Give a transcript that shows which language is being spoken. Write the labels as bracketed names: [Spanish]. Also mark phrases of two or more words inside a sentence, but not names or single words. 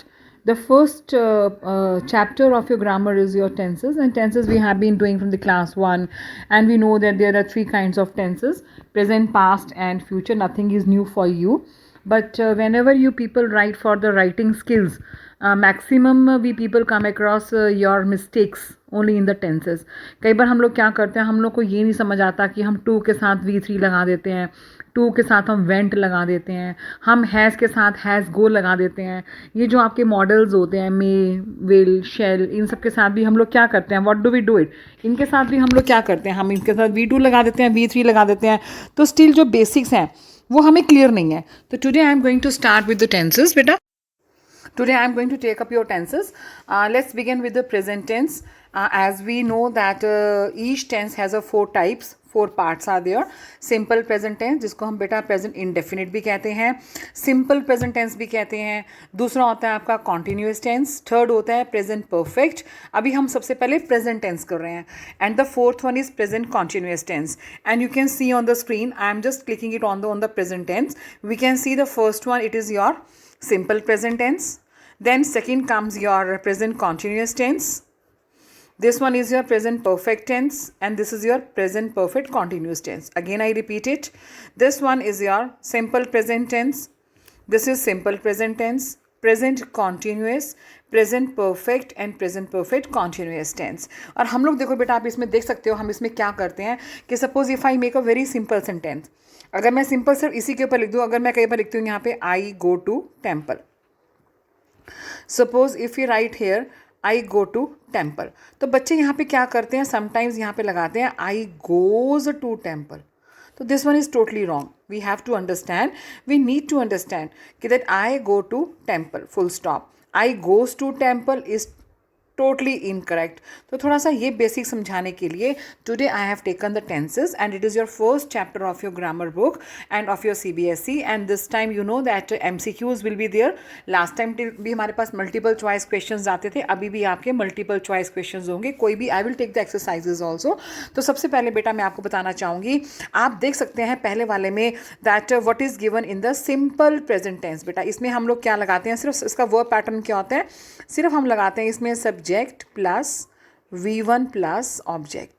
[English] The first chapter of your grammar is your tenses, and tenses we have been doing from the class 1, and we know that there are three kinds of tenses: present, past, and future. Nothing is new for you. But whenever you people write for the writing skills, maximum we people come across your mistakes only in the tenses. [Hindi] कई बार हम लोग क्या करते हैं, हम लोग को ये नहीं समझ आता कि हम टू के साथ V3 लगा देते हैं, टू के साथ हम वेंट लगा देते हैं, हम हैज़ के साथ [English] has go [Hindi] लगा देते हैं. ये जो आपके मॉडल्स होते हैं [English] may, will, shall, [Hindi] इन सब के साथ भी हम लोग क्या करते हैं, [English] what do we do it, [Hindi] इनके साथ भी हम लोग क्या करते हैं, हम इनके साथ V2 लगा देते हैं, V3 लगा देते हैं. तो स्टिल जो बेसिक्स हैं वो हमें क्लियर नहीं है. [English] तो today I am going to start with the tenses बेटा. Today I am going to take up your tenses. Let's begin with the present tense. As we know that each tense has a 4 types, 4 parts are there. Simple present tense [Hindi] जिसको हम बेटा [English] present indefinite [Hindi] भी कहते हैं, [English] simple present tense [Hindi] भी कहते हैं. दूसरा होता है आपका [English] continuous tense. [Hindi] थर्ड होता है [English] present perfect. [Hindi] अभी हम सबसे पहले [English] present tense [Hindi] कर रहे हैं. [English] And the fourth one is present continuous tense. And you can see on the screen, I am just clicking it on the present tense. We can see the first one, it is your simple present tense. Then second comes your present continuous tense. This one is your present perfect tense, and this is your present perfect continuous tense. Again I repeat it. This one is your simple present tense. This is simple present tense, present continuous, present perfect and present perfect continuous tense. [Hindi] और हम लोग देखो बेटा, आप इसमें देख सकते हो हम इसमें क्या करते हैं कि [English] suppose if I make a very simple sentence, [Hindi] अगर मैं सिंपल सिर्फ इसी के ऊपर लिख दूँ, अगर मैं कहीं पर लिखती हूँ यहाँ पे [English] I go to temple. suppose if you write here I go to temple, [Hindi] तो बच्चे यहाँ पे क्या करते हैं, समटाइम्स यहाँ पे लगाते हैं [English] I goes to temple. तो this one is totally wrong. we have to understand, we need to understand कि that I go to temple full stop. I goes to temple is totally incorrect. [Hindi] तो थोड़ा सा ये बेसिक समझाने के लिए [English] today I have taken the tenses, and it is your first chapter of your grammar book and of your CBSE. and this time you know that MCQs will be there. [Hindi] लास्ट टाइम भी हमारे पास [English] multiple choice questions [Hindi] आते थे, अभी भी आपके [English] multiple choice questions [Hindi] होंगे. कोई भी [English] I will take the exercises also. [Hindi] तो सबसे पहले बेटा मैं आपको बताना चाहूँगी, आप देख सकते हैं पहले वाले में [English] that what is given in the simple present tense. [Hindi] बेटा इसमें हम लोग क्या लगाते हैं, सिर्फ इसका [English] verb pattern [Hindi] क्या होता है, सिर्फ हम लगाते हैं इसमें [English] subject plus V1 plus object.